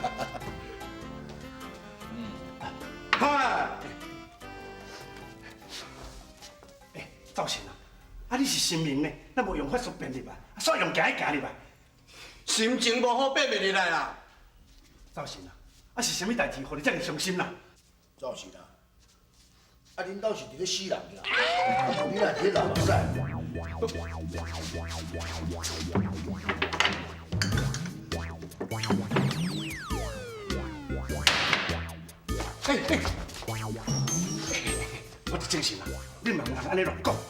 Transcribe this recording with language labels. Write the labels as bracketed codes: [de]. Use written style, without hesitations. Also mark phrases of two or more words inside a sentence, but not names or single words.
[nan] 嗨，赵成啊，你是神明呢，咱无用法术变入来，煞用行入来。心情无好变袂入来啦。赵成啊，是啥物代志，互你这么伤心啦？赵成啊，恁兜是伫咧死人啦，你若伫咧流目屎。我就精神啦，你嘛唔通安尼乱讲。